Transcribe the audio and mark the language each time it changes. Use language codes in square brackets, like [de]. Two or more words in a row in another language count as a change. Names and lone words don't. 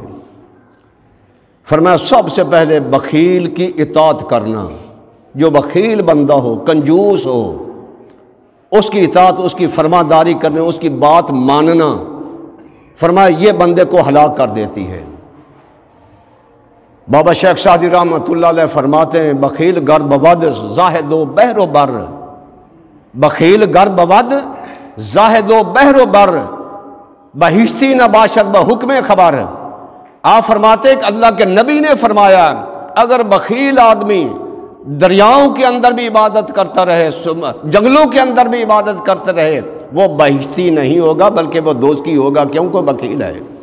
[ur] فرمایا سب سے پہلے بخیل کی اطاعت کرنا، جو بخیل بندہ ہو، کنجوس ہو، اس کی اطاعت، اس کی فرمانداری کرنے، اس کی بات ماننا، فرمایا یہ بندے کو ہلاک کر دیتی ہے۔ بابا شیخ سعدی رحمۃ اللہ علیہ فرماتے ہیں [fa] بخیل گر بود زاہد و بحر و بر، بخیل گر بود زاہد و بحر و بر، بہشتی نہ باشد بحکم خبر۔ [ur] آپ فرماتے کہ اللہ کے نبی نے فرمایا اگر بخیل آدمی دریاؤں کے اندر بھی عبادت کرتا رہے، جنگلوں کے اندر بھی عبادت کرتا رہے، وہ بہشتی نہیں ہوگا بلکہ وہ دوزخی ہوگا، کیونکہ بخیل ہے۔